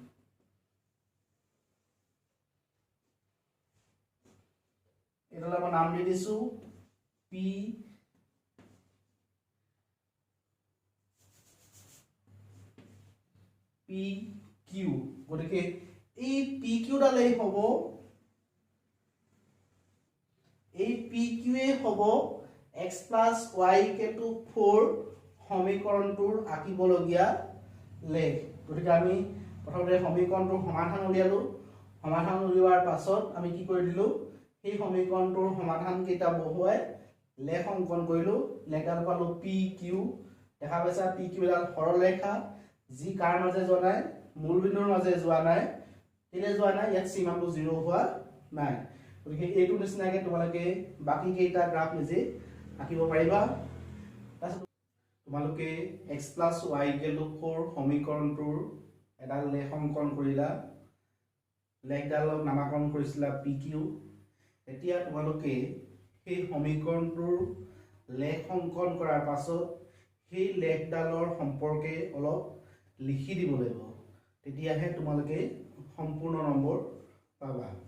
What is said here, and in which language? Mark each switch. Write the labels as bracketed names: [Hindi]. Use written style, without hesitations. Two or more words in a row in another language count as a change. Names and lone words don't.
[Assamese] এডাল আমাৰ নাম দি দিছো p q গতিকে এই pq ডালে হ'ব এই pq এ হ'ব [English] x plus y equal to 4 [Assamese] সমীকৰণটোৰ আঁকিবলগীয়া লেখ গতিকে আমি প্ৰথমতে সমীকৰণটোৰ সমাধান উলিয়ালো সমাধান উলিওৱাৰ পাছত আমি কি কৰি দিলো এই সমীকৰণটোৰ সমাধান কেইটা বহুৱাই লেখ অংকন কৰিলো লেখডাল পালো pq দেখা পাইছা pq ডাল সৰল ৰেখা যি কাৰ মাজে যোৱা নাই মূল বিন্দুৰ মাজে যোৱা নাই তেনে যোৱা নাই ইয়াত সীমাটো 0 হোৱা নাই গতিকে এইটো নিচিনাকে তোমালোকে বাকি কেইটা গ্ৰাফ নিজে আঁকিব পাৰিবা তোমালোকে [English] x plus y equal to 4 [Assamese] সমীকৰণটোৰ এডাল লেখ অংকন কৰিলা লেখডালক নামকৰণ কৰিছিলা pq এতিয়া তোমালোকে সেই সমীকৰণটোৰ লেখ অংকন কৰাৰ পাছত সেই লেখডালৰ সম্পৰ্কে অলপ লিখি দিব লাগিব তেতিয়াহে তোমালোকে সম্পূৰ্ণ নম্বৰ পাবা